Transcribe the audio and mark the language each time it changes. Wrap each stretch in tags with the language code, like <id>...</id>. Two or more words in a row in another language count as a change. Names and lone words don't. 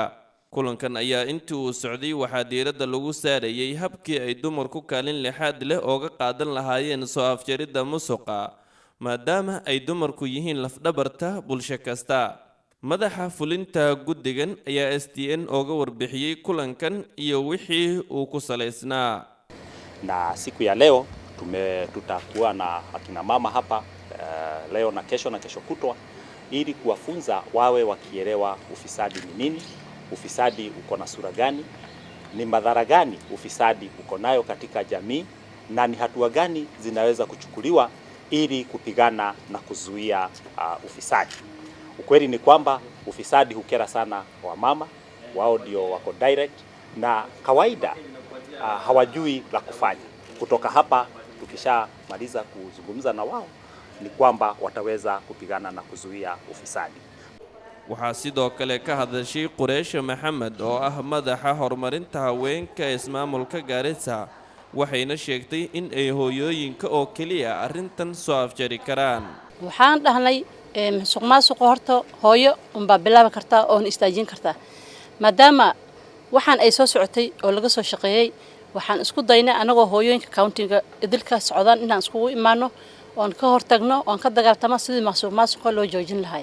<so>kulankan ayaa intii uu socday waxaa diiradda lagu saarayay habkii ay dumarku kaalin lixaad leh ooga qaadan lahaayeen soo afjaridda musuqa maadaama ay dumarku yihiin lafdhabarta bulsho kasta. madaxa fulinta guddigan ayaa STN ooga warbixiyay kulankan iyo wixii uu ku saleysnaa.</so> <sw>Na siku ya leo tutakuwa na akina mama hapa leo na kesho kutwa ili kuwafunza wawe wakielewa ufisadi ni nini, ufisadi uko na sura gani, ni madhara gani ufisadi uko nayo katika jamii na ni hatua gani zinaweza kuchukuliwa ili kupigana na kuzuia ufisadi. Ukweli ni kwamba ufisadi hukera sana wamama, wao ndio wako direct na kawaida hawajui la kufanya. Kutoka hapa tukishamaliza kuzungumza na wao ni kwamba wataweza kupigana na kuzuia ufisadi.</sw> <so>waxaa sidoo kale ka hadashay Qureysha Maxamed oo ah madaxa horumarinta haweenka ismaamulka Garissa waxayna sheegtay in ay hooyooyinka oo kaliya arrintan soo afjari karaan. waxaan dhahnay musuqmaasuqa horta hooyo unbaa bilaabi kartaa oo istaajin kartaa maadaama waxaan ay soo socotay oo laga soo shaqeeyay waxaan isku daynay anagoo hooyooyinka countiga idilka socdaan inaan isku imaano oon ka hortagno oon ka dagaaltamo sidii musuqmaasuqa loo joojin lahayd.</so>